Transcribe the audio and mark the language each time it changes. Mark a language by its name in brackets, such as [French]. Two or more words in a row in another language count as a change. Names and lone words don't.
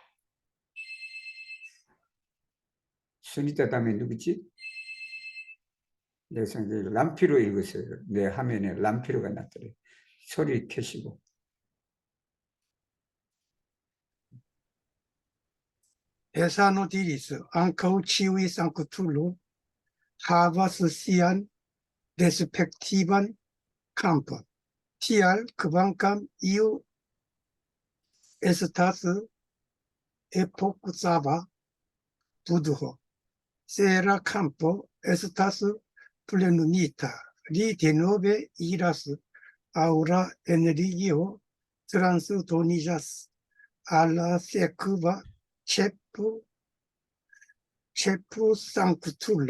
[Korean] 순위자 다음에 누구지? 내 생각에 람피로 읽으세요. 내 화면에 람피로가 났더래. 소리 켜시고. [Esperanto] Essa diris ankaŭ ĉiuj sanktuloj havas sian respektivan kampon. Tial, kvankam iu estas epoksava budho, se la kampo estas plenumita, li denove iras aŭ la energio transdoniĝas al la sekva ĉefu sanktulo.